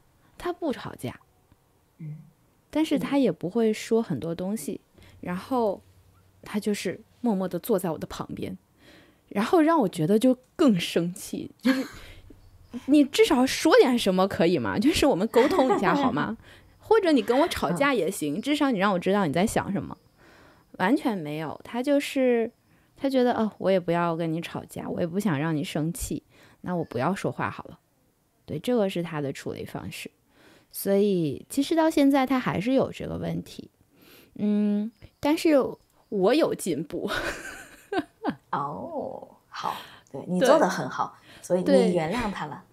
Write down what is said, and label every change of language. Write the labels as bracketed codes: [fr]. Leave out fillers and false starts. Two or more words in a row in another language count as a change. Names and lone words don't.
[zh] 他不吵架，但是他也不會說很多東西，然後他就是默默的坐在我的旁邊，然後讓我覺得就更生氣，就是你至少說點什麼可以嗎？就是我們溝通一下好嗎？或者你跟我吵架也行，至少你讓我知道你在想什麼。完全沒有，他就是他覺得我也不要跟你吵架，我也不想讓你生氣，那我不要說話好了。對，這個是他的處理方式。所以其實到現在他還是有這個問題，但是我有進步。好，對，你做得很好，所以你原諒他了。